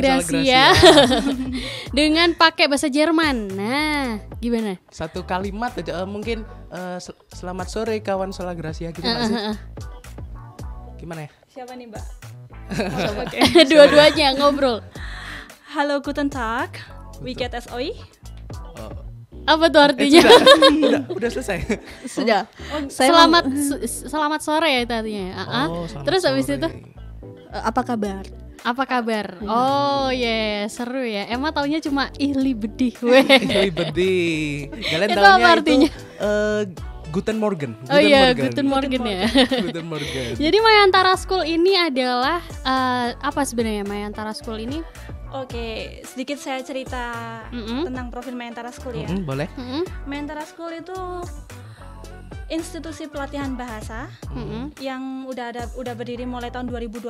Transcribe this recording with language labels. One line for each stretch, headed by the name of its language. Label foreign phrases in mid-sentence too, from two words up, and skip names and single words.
Indonesian: Gracia dengan pakai bahasa Jerman. Nah, gimana? Satu kalimat aja mungkin selamat sore kawan Sola Gracia gitu nggak sih? Gimana ya? Siapa nih, Mbak? Dua-duanya ngobrol. Halo,
German: guten Tag. Wie geht es euch?
Indonesian: Apa tuh artinya? Udah selesai. Sudah. Selamat sore ya itu artinya. Selamat Terus habis sore. itu Apa kabar? apa kabar? Oh seru ya. Emang taunya cuma ihli bedih. Weh. Ih, bedih. Kalian Itu taunya apa artinya?
German: Guten Morgen.
Indonesian: Oh iya,
German: Guten Morgen
Indonesian: ya.
German: Guten Morgen.
Indonesian: Jadi Mayantara School ini adalah apa sebenarnya Mayantara School ini? Oke, sedikit saya cerita tentang profil Mayantara School ya. Boleh. Mayantara School itu institusi pelatihan bahasa yang udah berdiri mulai tahun 2012.